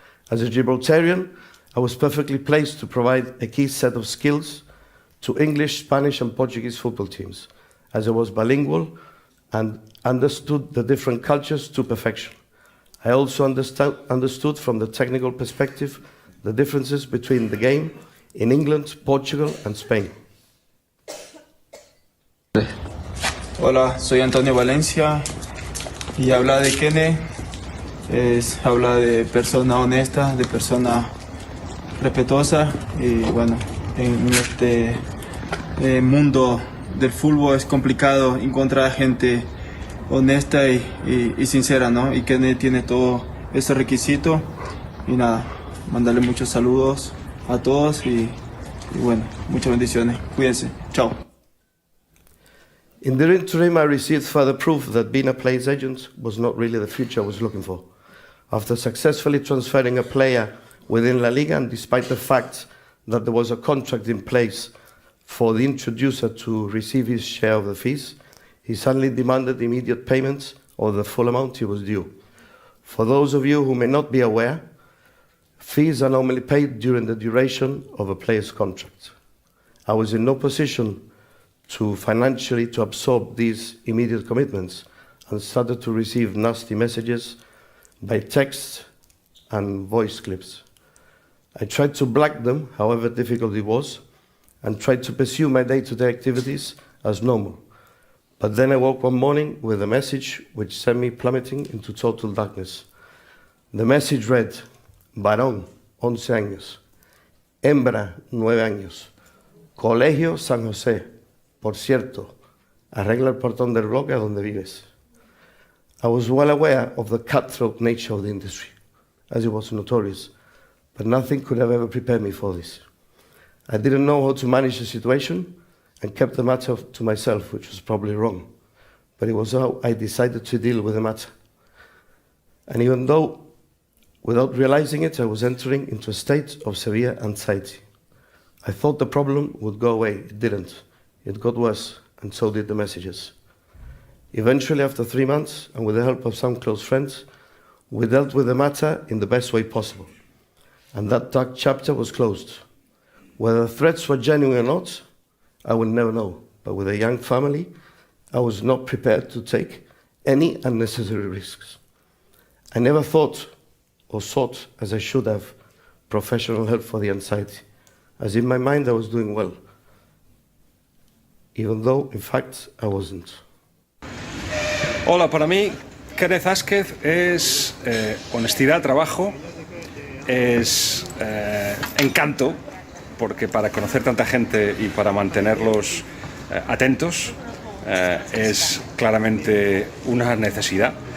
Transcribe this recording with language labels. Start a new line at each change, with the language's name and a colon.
English: As a Gibraltarian, I was perfectly placed to provide a key set of skills to English, Spanish and Portuguese football teams, as I was bilingual and understood the different cultures to perfection. I also understood from the technical perspective the differences between the game in England, Portugal and Spain.
Spanish: Hola, soy Antonio Valencia y habla de Kenneth habla de persona honesta, de persona respetuosa, y bueno, en este mundo del fútbol es complicado encontrar gente honesta y sincera, ¿no? Y Kenneth tiene todo ese requisito, y nada, mandarle muchos saludos a todos y bueno, muchas bendiciones, cuídense, chao.
English: In the interim, I received further proof that being a player's agent was not really the future I was looking for. After successfully transferring a player within La Liga, and despite the fact that there was a contract in place for the introducer to receive his share of the fees, he suddenly demanded immediate payments of the full amount he was due. For those of you who may not be aware, fees are normally paid during the duration of a player's contract. I was in no position to financially to absorb these immediate commitments, and started to receive nasty messages by text and voice clips. I tried to block them, however difficult it was, and tried to pursue my day-to-day activities as normal. But then I woke one morning with a message which sent me plummeting into total darkness. The message read:
Spanish: varón, 11 años, hembra, 9 años, Colegio San José. Por cierto, arregla el portón del bloque a donde vives.
English: I was well aware of the cutthroat nature of the industry, as it was notorious, but nothing could have ever prepared me for this. I didn't know how to manage the situation and kept the matter to myself, which was probably wrong. But it was how I decided to deal with the matter. And even though, without realizing it, I was entering into a state of severe anxiety. I thought the problem would go away. It didn't. It got worse, and so did the messages. Eventually, after 3 months, and with the help of some close friends, we dealt with the matter in the best way possible. And that dark chapter was closed. Whether the threats were genuine or not, I would never know. But with a young family, I was not prepared to take any unnecessary risks. I never thought or sought, as I should have, professional help for the anxiety, as in my mind I was doing well, even though, in fact, I wasn't.
Spanish: Hola, para mí, Kenneth Asquez es honestidad, trabajo, es encanto, porque para conocer tanta gente y para mantenerlos atentos es claramente una necesidad.